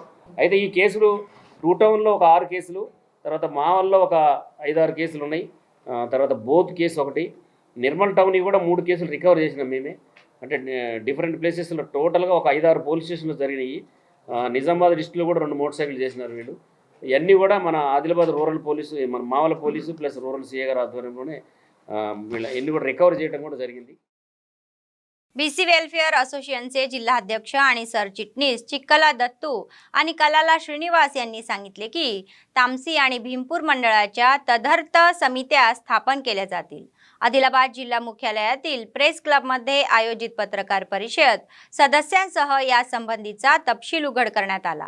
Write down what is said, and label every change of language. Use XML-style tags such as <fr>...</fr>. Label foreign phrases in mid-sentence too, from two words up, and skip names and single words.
<te>అయితే ఈ కేసులు 2 టౌన్లో ఒక 6 కేసులు, తర్వాత మావల్లో ఒక 5-6 కేసులు ఉన్నాయి, తర్వాత బోత్ కేసు ఒకటి, నిర్మల్ టౌన్ కూడా 3 కేసులు రికవర్ చేసినాం మేమే। అంటే</te> <en>different places</en> <te>టోటల్గా ఒక 5-6</te> <en>police stations</en> <te>జరిగినాయి। నిజామాబాద్ డిస్ట్రిక్ట్లో కూడా 2</te> <en>motor cycle</en> <te>చేసినారు వీళ్ళు। ఇవన్నీ కూడా మన ఆదిలాబాద్</te> <en>rural police,</en> <te>మన మావల</te> <en>police plus rural</en> <te>సిఏ గారి ఆధ్వర్యంలోనే వీళ్ళ ఎన్ని కూడా రికవర్ చేయడం కూడా జరిగింది।</te> <mr>बीसी वेलफेअर असोसिएशनचे जिल्हाध्यक्ष आणि सरचिटणीस चिक्कला दत्तू आणि कलाला श्रीनिवास यांनी सांगितले की तामसी आणि भीमपूर मंडळाच्या तदर्थ समित्या स्थापन केल्या जातील। आदिलाबाद जिल्हा मुख्यालयातील प्रेस क्लबमध्ये आयोजित पत्रकार परिषद सदस्यांसह या संबंधीचा तपशील उघड करण्यात आला।</mr>